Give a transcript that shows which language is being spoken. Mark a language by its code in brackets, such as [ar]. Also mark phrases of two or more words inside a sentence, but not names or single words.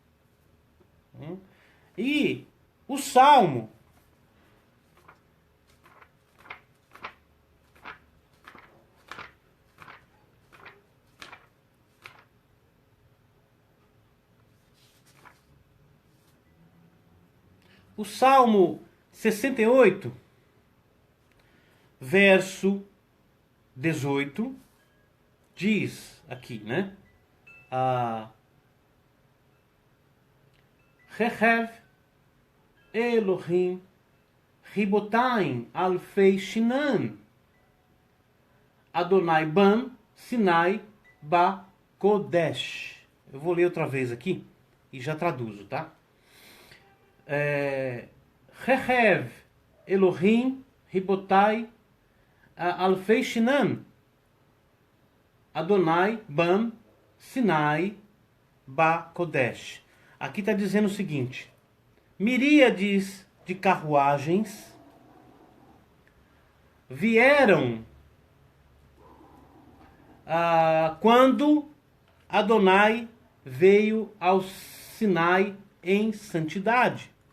[pt] E o Salmo O Salmo 68, verso 18, diz aqui, né? [he] רכב אלהים רבתים אלפי שנאן אדני בן סיני ב קדש. [pt] Eu vou ler outra vez aqui e já traduzo, tá? [he] רכב אלהים רבתי אלפי שנאן אדני בם סיני ב קדש. [pt] Aqui está dizendo o seguinte: miríades de carruagens vieram quando Adonai veio ao Sinai em santidade.